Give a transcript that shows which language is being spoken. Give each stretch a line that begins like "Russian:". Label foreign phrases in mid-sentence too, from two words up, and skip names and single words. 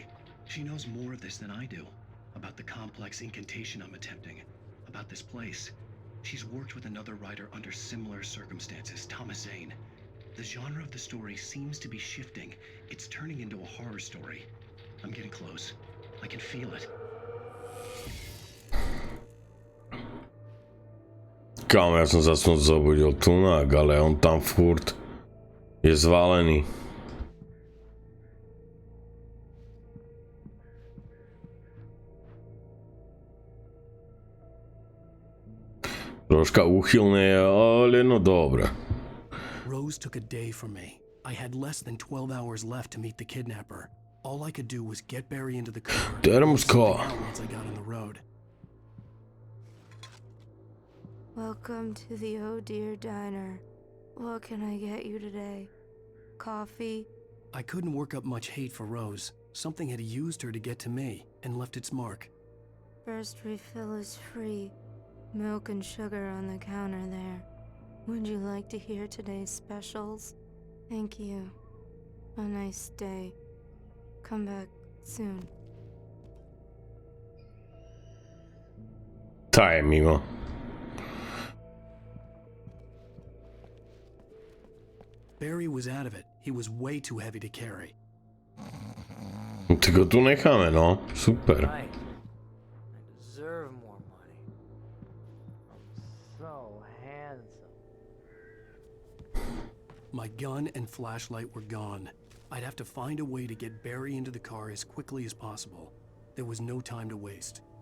English: She knows more of this than I do. About the complex incantation I'm attempting. About this place. She's worked with another writer under similar circumstances, Thomas Zane. The genre of the story seems to be shifting. It's turning into a horror story. I'm getting close. I can feel it.
Slovak: Kámo, ja som sa snad zobudil tunák, ale on tam furt je zvalený. Troška úchylné, ale no dobre.
English: Rose took a day from me. I had less than 12 hours left to meet the kidnapper. All I could do was get Barry into the car. Termsko. Once I got on the road. Welcome to the Oh Dear Diner. What can I get you today? Coffee? I couldn't work up much hate for Rose. Something had used her to get to me and left its mark. First refill is free. Milk and sugar on the counter there. Would you like to hear today's specials? Thank you. A nice day. Come back soon.
Slovak: Tá je mimo.
English: Barry was out of it. He was way too heavy to carry.
Slovak: Tak ho tu necháme, no. Super.
English: Right. I deserve more money. I'm so handsome. My gun and flashlight were gone. I'd have to find a way to get Barry into the car as quickly as possible. There was no time to waste.